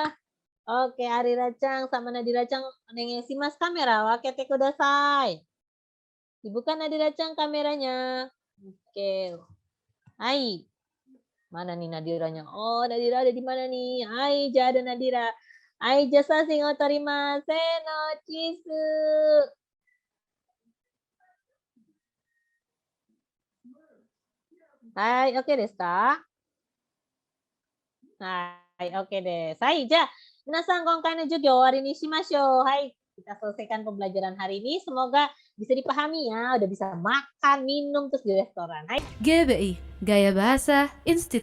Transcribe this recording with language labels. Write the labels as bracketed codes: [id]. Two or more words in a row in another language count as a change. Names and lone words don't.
[id] Oke, Arira-chan sama Nadira-chan mas [ja] カメラワケテください. [id] Dibuka Nadira-chan kameranya. Oke. Hai. Mana nih Nadiranya? Oh, Nadira ada di mana nih? Hai, ada Nadira. Hai, jasa sing otorimasen no chisu. [ja] はい, オーケーですか? はい、オーケーです. はい, じゃあ、皆さん今回の授業終わりにしましょう。はい。 [id] kita selesaikan pembelajaran hari ini. Semoga bisa dipahami ya. Udah bisa makan, minum, terus di restoran. [ja] はい. [id] GBI, Gaya Bahasa Institut.